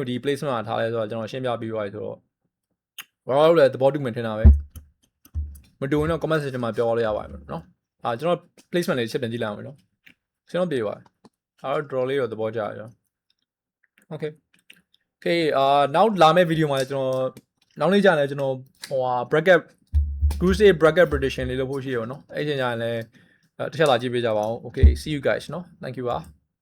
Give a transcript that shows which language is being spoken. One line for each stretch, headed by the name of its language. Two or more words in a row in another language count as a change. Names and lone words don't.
Burmese: ဒီ placement မှာထားလဲဆိုတော့ကျွန်တော်ရှင်းပြပေးပါရဆိုတော့brother တို့လည်းသဘောတူမှထင်တာပဲမတူရင်တော့
English: comment section
Burmese: မှာပြောလို့ရပါတယ်နော်ကျွန်တော် placement လေးချက်ပြန်ကြည့်လိုက်အောင်နော်ကျွန်တော်ပြေပါတယ်အဲ့တော့ draw လေးတော့သဘောကျတယ်ကျွန်တော်
English: okay okay
Burmese: နောက်လာမယ့် video မှာကျွန်တော်နောက်နေ့ကျရင်လည်းကျွန်တော်ဟို
English: bracket Tuesday bracket prediction
Burmese: လေးလုပ်ဖို့ရှိရပါတော့เนาะအဲ့ချိန်ကျရင်လည်းတစ်ချက်လာကြည့်ပေးကြပါဦး
English: okay see you guys
Burmese: เนาะ
English: thank you
Burmese: ပါ